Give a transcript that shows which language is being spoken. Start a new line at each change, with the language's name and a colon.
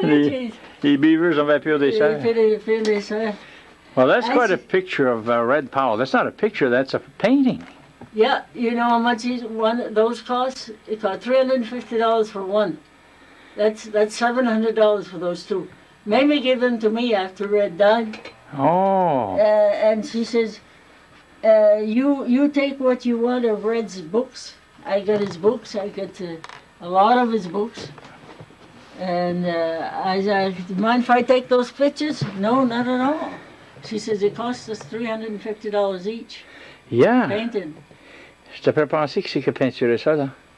French: les beavers ont peur des sœurs.
English: Well, that's quite a picture of Red Powell. That's not a picture, that's a painting. Yeah, you know how much one of those costs? It cost $350 for one. That's $700 for those two. Mamie gave them to me after Red died. Oh. And she says, you take what you want of Red's books. I got his books. I got a lot of his books. And I said, do you mind if I take those pictures? No, not at all. She says, it costs us $350 each. Yeah. Painted.
French: Je te fais penser que c'est qui a peinturé ça, là.